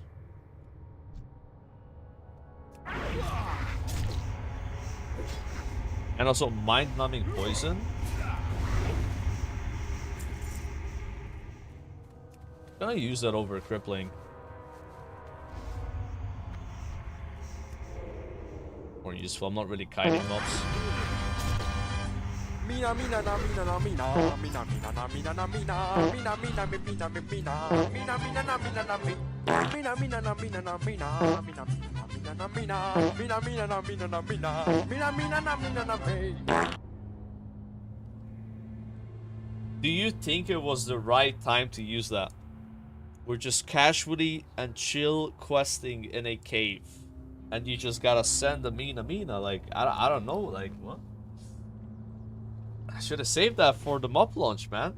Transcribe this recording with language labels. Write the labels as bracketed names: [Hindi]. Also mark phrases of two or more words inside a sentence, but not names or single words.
[English] And also mind-numbing poison. Can I use that over crippling? More useful. I'm not really kiting mobs. Mina mina na mina na mina mina mina na mina na mina mina mina mina mina mina mina na mina na mina mina na mina na mina mina mina na mina mina mina na mina na mina mina mina na mina na mina. Do you think it was the right time to use that? We're just casually and chill questing in a cave, and you just gotta send a mina. Like I don't know. Like what? I should have saved that for the MOP launch, man.